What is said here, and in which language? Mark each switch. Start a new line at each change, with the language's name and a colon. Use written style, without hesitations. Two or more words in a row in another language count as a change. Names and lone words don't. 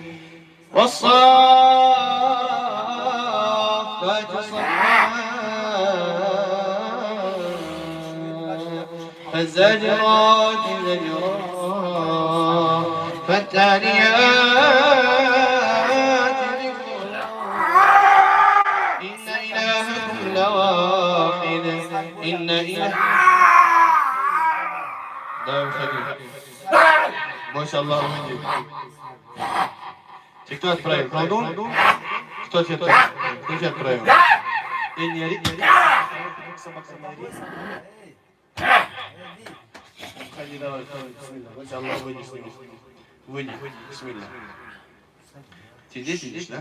Arabic: والصافات صفا فالزاجرات زجرا فالتاليات ذكرا إن إلهكم لواحد إن إله دائم خليل ما شاء الله
Russian: Кто отправил? Колдун? Кто тебя отправил? И не ори. Ходи, давай, бисмилля. Аллах, выйди с ним. Выйди, бисмилля. Ты здесь сидишь, да?